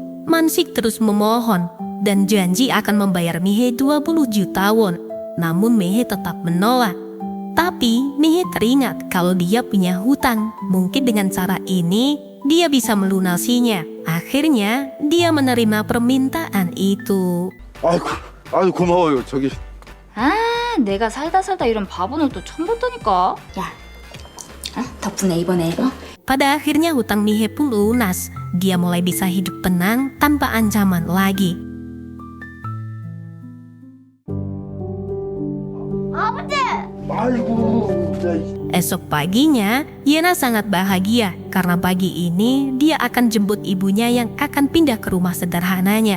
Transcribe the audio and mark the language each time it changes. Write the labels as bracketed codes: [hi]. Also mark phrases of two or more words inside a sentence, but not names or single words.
[id] Mansik terus memohon dan janji akan membayar Mihe 20 juta won. Namun Mihe tetap menolak. Tapi Mihe teringat kalau dia punya hutang. Mungkin dengan cara ini dia bisa melunasinya. Akhirnya dia menerima permintaan itu. [ko] 아유, 고마워요. 저기. 아, 내가 살다 이런 바보는 또 처음 봤다니까. 야, 덕분에 이번에 [id] Pada akhirnya hutang Mihe pun lunas. Dia mulai bisa hidup tenang tanpa ancaman lagi. [ko] 아이고, [id] Esok paginya, Yena sangat bahagia karena pagi ini dia akan jemput ibunya yang akan pindah ke rumah sederhananya.